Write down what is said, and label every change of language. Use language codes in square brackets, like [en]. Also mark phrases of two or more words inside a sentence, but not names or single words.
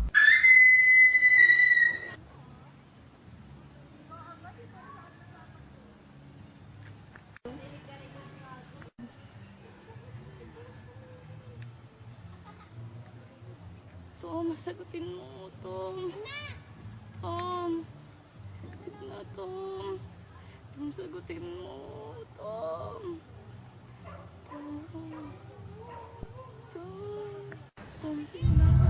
[tl] Tom, sagutin mo, Tom. Tom. Sige na, Tom. Tom, sagutin mo, Tom. Tom. Tom. Tom, sige na.